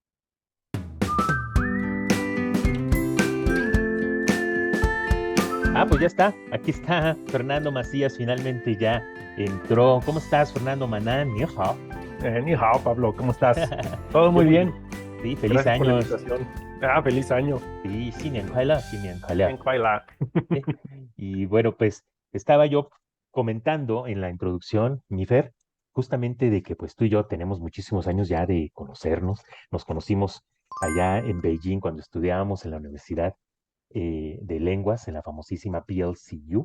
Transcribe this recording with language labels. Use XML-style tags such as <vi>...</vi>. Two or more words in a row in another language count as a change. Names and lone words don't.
<es>Ah, pues ya está. Aquí está Fernando Macías, finalmente ya entró. ¿Cómo estás, Fernando Manan?</es> <zh>你好. 你好,</zh> <es>Pablo, ¿cómo estás? Todo Yo muy muy bien. bien. Sí, feliz Gracias por la años. invitación. Feliz año. Sí,</es> <zh>新年快乐, 新年快乐.</zh> <es>En Kuala. ¿Sí? Y bueno, pues estaba yo comentando en la introducción, mi Fer, justamente de que pues tú y yo tenemos muchísimos años ya de conocernos. Nos conocimos allá en Beijing cuando estudiábamos en la Universidad de Lenguas, en la famosísima PLCU.</es>